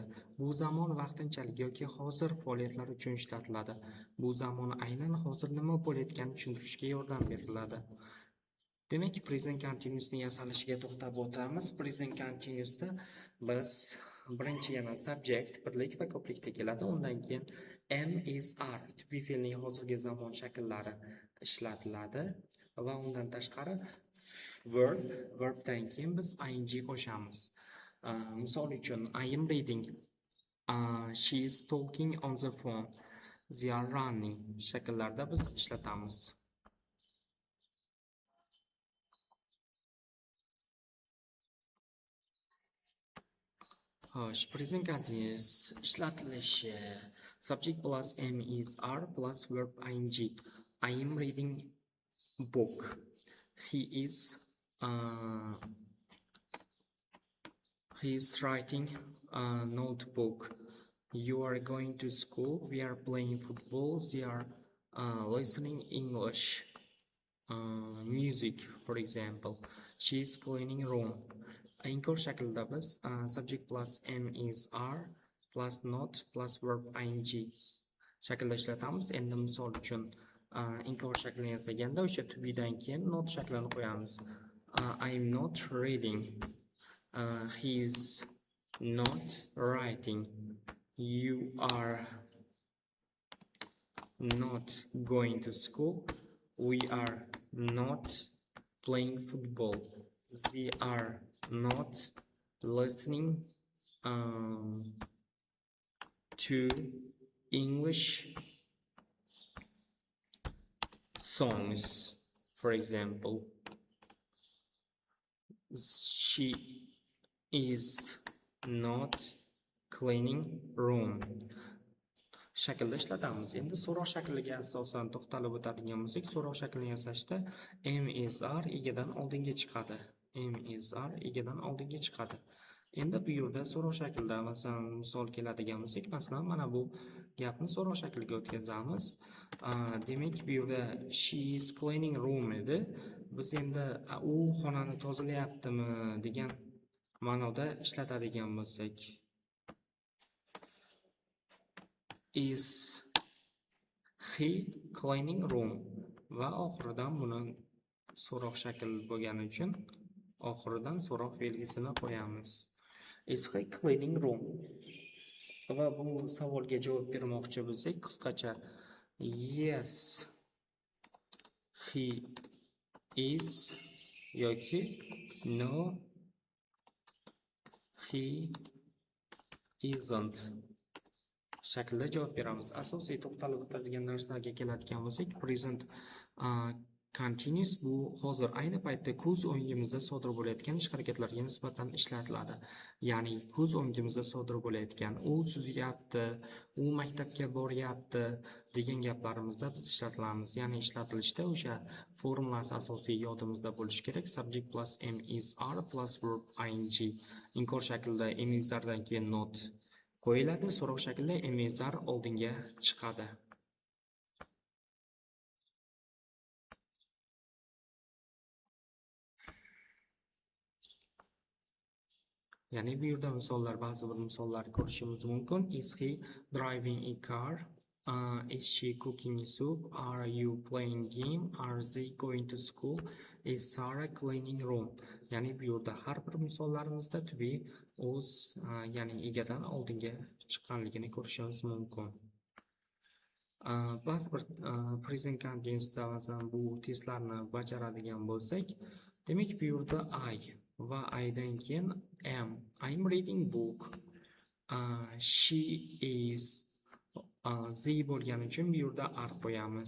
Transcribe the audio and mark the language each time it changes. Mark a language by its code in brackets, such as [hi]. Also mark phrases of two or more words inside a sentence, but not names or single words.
[uz] Bu zamon vaqtinchalik yoki hozir faoliyatlar uchun ishlatiladi. Bu zamon aynan hozir nima bo'layotganini tushuntirishga yordam beriladi. Demak, [en] present continuousning [uz] yasalishiga to'xtab o'tamiz. [en] Present continuousda [uz] biz birinchi yana subject birlik va ko'plikda keladi. Undan keyin [en] am, is, are [uz] tibbiy fe'lning hozirgi zamon shakllari ishlatiladi va undan tashqari verbdan keyin biz ing qo'shamiz. Misol uchun [en] I am reading, she is talking on the phone, they are running [uz] shakllarda biz ishlatamiz. [en] Present continuous ishlatilishi subject plus am, is, are plus verb ing. I am reading book. He is writing a notebook. You are going to school. We are playing football. They are listening English music, for example. She is cleaning room. [uz] Inkor shaklida biz [en] subject plus am, is, are plus not plus verb ing [uz] shaklda ishlatamiz. Endi misol uchun inkor shaklini yasaganda o'sha [en] to be'dan [uz] keyin not shaklini qo'yamiz. [en] I am not reading. He is not writing. You are not going to school. We are not playing football. They are not listening to English songs, for example. She is not cleaning room [uz] shaklda ishlatamiz. Endi so'roq shakliga asosan to'xtalib o'tadigan bo'lsak, so'roq shaklini yasashda [en] am, is, are [uz] egadan oldinga chiqadi. [en] Am, is, are [uz] egadan oldinga chiqadi. Endi bu yerda so'roq shaklida masalan misol keladigan bo'lsak, masalan mana bu gapni so'roq shakliga o'tkazamiz. Demak, bu yerda [en] she is cleaning room [uz] edi. Biz endi u xonani tozalayaptimi degan ma'noda ishlatadigan bo'lsak, [en] is he cleaning room [uz] va oxiridan buni so'roq shakl bo'lgani uchun oxiridan so'roq belgisini qo'yamiz. [en] Is he cleaning room? [uz] Va bu savolga javob bermoqchi bo'lsak, qisqacha [en] yes he is [uz] yoki [en] no he isn't [uz] shaklda javob beramiz. Asosiy to'xtalib o'tadigan narsaga keladigan bo'lsak, [en] present continuous [uz] bu hozir ayni paytda ko'z o'ngimizda sodir bo'layotgan ish harakatlarga nisbatan ishlatiladi. Ya'ni ko'z o'ngimizda sodir bo'layotgan, u suzyapti, u maktabga boryapti degan gaplarimizda biz ishlatilamiz. Ya'ni ishlatilishda o'sha formulasi asosiy yodimizda bo'lishi kerak. [en] Subject plus am, is, are plus verb ing. [uz] Inkor shaklida [en] am, is, [uz] aredan keyin not qo'yiladi. So'roq shaklida [en] am, is, are [uz] oldinga chiqadi. Ya'ni bu yerda misollar, ba'zi bir misollar ko'rishimiz mumkin. [en] Is he driving a car? Is she cooking soup? Are you playing game? Are they going to school? Is Sarah cleaning room? [uz] Ya'ni bu yerda har bir misollarimizda [en] to be [uz] o'z ya'ni egadan oldinga chiqqanligini ko'rishimiz mumkin. Ba'zi bir [en] present continuousda [uz] masalan bu testlarni bajaradigan bo'lsak, demak bu yerda I va I'dan keyin am. [en] I'm reading book. She is they [uz] bo'lgani uchun bu yerda are qo'yamiz.